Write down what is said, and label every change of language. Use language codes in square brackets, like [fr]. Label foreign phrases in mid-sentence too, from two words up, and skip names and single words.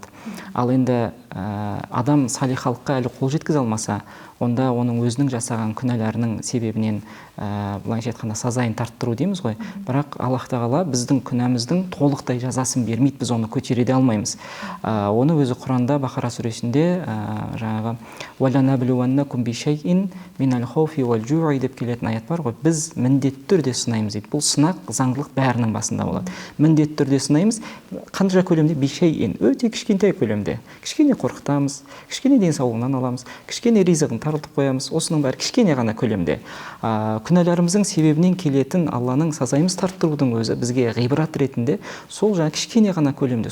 [kk] Ал енді адам салихалыққа әлі қол жеткізе алмаса, онда оның өзінің жасаған күнәларының себебінен былайша айтқанда сазайын тарттыру дейміз ғой. Бірақ Аллах тағала біздің күнәміздің толықтай жазасын бермейді, біз оны көтере де алмаймыз. Оны өзі Құранда Бақара сүресінде жаңағы [ar] «ولنبلونكم بشيء من الخوف والجوع» [kk] деп келетін аят бар ғой. Біз міндетті түрде сынаймыз дейді. Бұл сынақ заңдылық бәрінің басында болады. Міндетті түрде сынаймыз. Қанша көлемде? Бишайин, өте кішкентай көлемде. Кішкене қорқытамыз, кішкене денсаулығынан аламыз, кішкене ризығын тарылтып қоямыз. Осының бәрі кішкене ғана көлемде. Күнәларымыздың себебінен келетін Алланың сазайымыз тарттырудың өзі бізге ғибрат ретінде сол жаңа кішкене ғана көлемде.